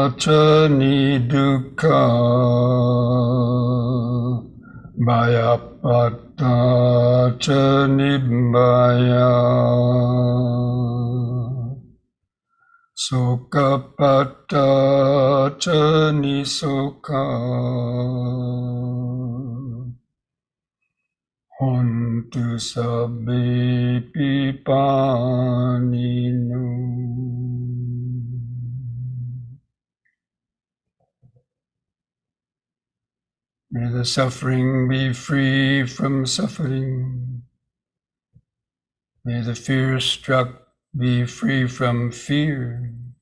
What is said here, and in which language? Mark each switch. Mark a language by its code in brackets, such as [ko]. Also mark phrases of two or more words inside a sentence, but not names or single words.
[pi] dukkha bhayapatta cha nibbaya sokapatta cha nisokha hontu sabbe pipaninu. [en] May the suffering be free from suffering. May the fear struck be free from fear.